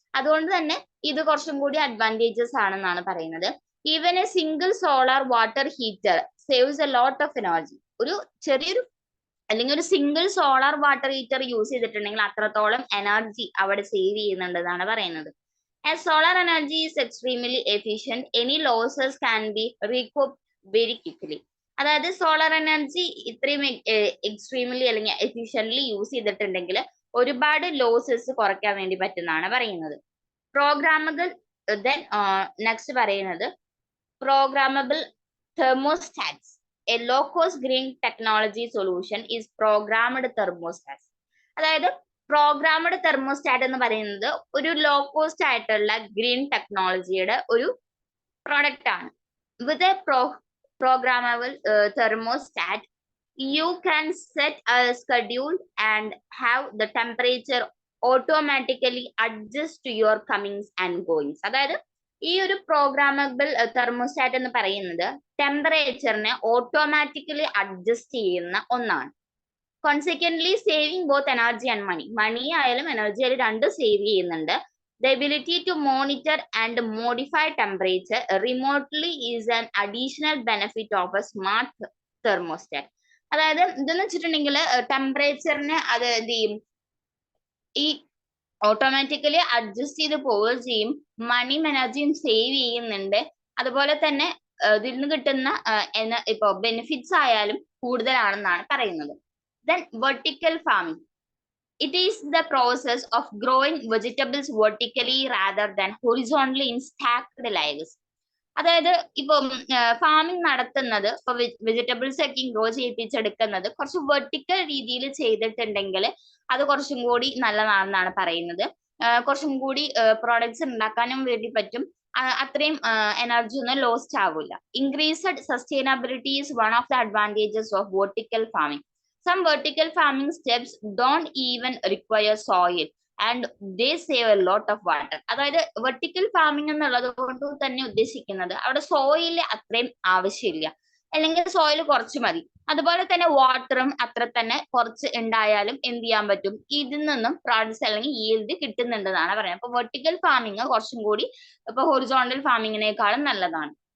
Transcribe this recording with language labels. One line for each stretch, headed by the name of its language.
Malayalam: അതുകൊണ്ട് തന്നെ ഇത് കുറച്ചും കൂടി അഡ്വാൻറ്റേജസ് ആണെന്നാണ് പറയുന്നത്.
English: Even a single solar water heater saves a lot of energy.
Malayalam: ഒരു ചെറിയൊരു അല്ലെങ്കിൽ ഒരു single solar water heater use ചെയ്തിട്ടുണ്ടെങ്കിൽ അത്രത്തോളം എനർജി അവിടെ സേവ് ചെയ്യുന്നുണ്ടെന്നാണ് പറയുന്നത്.
English: As solar energy is extremely efficient, any losses can be recouped very quickly.
Malayalam: അതായത് solar energy ഇത്രയും എക്സ്ട്രീംലി അല്ലെങ്കിൽ എഫിഷ്യന്റ്ലി യൂസ് ചെയ്തിട്ടുണ്ടെങ്കിൽ ഒരുപാട് ലോസസ് കുറയ്ക്കാൻ വേണ്ടി പറ്റുന്നതാണ് പറയുന്നത്.
English: programmable then next
Malayalam: പറയുന്നത്
English: Programmable thermostats. A low cost green technology solution is programmed thermostats.
Malayalam: അതായത് പ്രോഗ്രാംഡ് തെർമോസ്റ്റാറ്റ് എന്ന് പറയുന്നത് ഒരു ലോ കോസ്റ്റ് ആയിട്ടുള്ള ഗ്രീൻ ടെക്നോളജിയുടെ ഒരു പ്രോഡക്റ്റ് ആണ്.
English: With a programmable thermostat you can set a schedule and have the temperature automatically adjust to your comings and goings.
Malayalam: അതായത് ഈ ഒരു പ്രോഗ്രാമബിൾ തെർമോസ്റ്റാറ്റ് എന്ന് പറയുന്നത് ടെമ്പറേച്ചറിനെ ഓട്ടോമാറ്റിക്കലി അഡ്ജസ്റ്റ് ചെയ്യുന്ന ഒന്നാണ്.
English: consequently saving both energy and money
Malayalam: ആയാലും energy ആയാലും രണ്ടും സേവ് ചെയ്യുന്നുണ്ട്.
English: The ability to monitor and modify temperature remotely is an additional benefit of a smart thermostat.
Malayalam: അതായത് ഇതെന്ന് വെച്ചിട്ടുണ്ടെങ്കിൽ ടെമ്പറേച്ചറിനെ അത് എന്ത് ചെയ്യും, ഈ ഓട്ടോമാറ്റിക്കലി അഡ്ജസ്റ്റ് ചെയ്ത് പോവുകയും ചെയ്യും, മണിയും എനർജിയും സേവ് ചെയ്യുന്നുണ്ട്. അതുപോലെ തന്നെ ഇതിൽ നിന്ന് കിട്ടുന്ന ഇപ്പൊ ബെനിഫിറ്റ്സ് ആയാലും കൂടുതലാണെന്നാണ് പറയുന്നത്.
English: Then vertical farming. It is the process of growing vegetables vertically rather than horizontally in stacked layers.
Malayalam: അതായത് ഇപ്പൊ ഫാമിംഗ് നടത്തുന്നത്, ഇപ്പൊ വെജിറ്റബിൾസ് ഒക്കെ ഗ്രോ ചെയ്യിപ്പിച്ചെടുക്കുന്നത് കുറച്ച് വെർട്ടിക്കൽ രീതിയിൽ ചെയ്തിട്ടുണ്ടെങ്കിൽ അത് കുറച്ചും കൂടി നല്ലതാണെന്നാണ് പറയുന്നത്. കുറച്ചും കൂടി പ്രോഡക്ട്സ് ഉണ്ടാക്കാനും വേണ്ടി പറ്റും. അത്രയും എനർജി ഒന്നും ലോസ്റ്റ് ആവില്ല.
English: Increased sustainability is one of the advantages of vertical farming. Some vertical farming steps don't even require soil and they save a lot of water.
Malayalam: അതായത് വെർട്ടിക്കൽ ഫാമിംഗ് എന്നുള്ളത് കൊണ്ട് തന്നെ ഉദ്ദേശിക്കുന്നത് അവിടെ സോയിൽ അത്രയും ആവശ്യമില്ല, അല്ലെങ്കിൽ സോയിൽ കുറച്ച് മതി. അതുപോലെ തന്നെ വാട്ടറും അത്ര തന്നെ കുറച്ച് ഉണ്ടായാലും എന്ത് ചെയ്യാൻ പറ്റും, ഇതിൽ നിന്നും പ്രോഡക്ട്സ് അല്ലെങ്കിൽ ഈൽഡ് കിട്ടുന്നുണ്ടെന്നാണ് പറയുന്നത്. അപ്പൊ വെർട്ടിക്കൽ ഫാമിംഗ് കുറച്ചും കൂടി ഇപ്പൊ ഹൊറിസോണ്ടൽ ഫാമിങ്ങിനേക്കാളും നല്ലതാണ്.